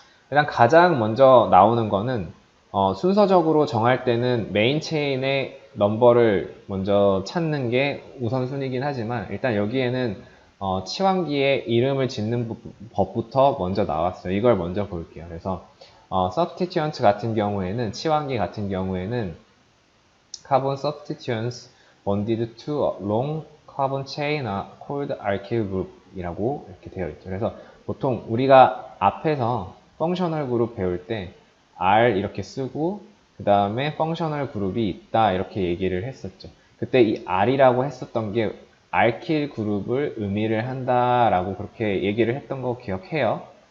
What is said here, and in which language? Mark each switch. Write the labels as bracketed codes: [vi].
[ko] 일단 가장 먼저 나오는 거는 순서적으로 정할 때는 메인 체인의 넘버를 먼저 찾는 게 우선순위긴 하지만 일단 여기에는 치환기의 이름을 짓는 법부터 먼저 나왔어요. 이걸 먼저 볼게요. 그래서 [en] substituent [ko] 같은 경우에는 치환기 같은 경우에는 [en] carbon substituents bonded to a long carbon chain are called alkyl group [ko] 이라고 이렇게 되어 있죠. 그래서 보통 우리가 앞에서 펑셔널 그룹 배울 때 R 이렇게 쓰고 그 다음에 펑셔널 그룹이 있다 이렇게 얘기를 했었죠. 그때 이 R이라고 했었던 게 알킬 그룹을 의미를 한다라고 그렇게 얘기를 했던 거 기억해요.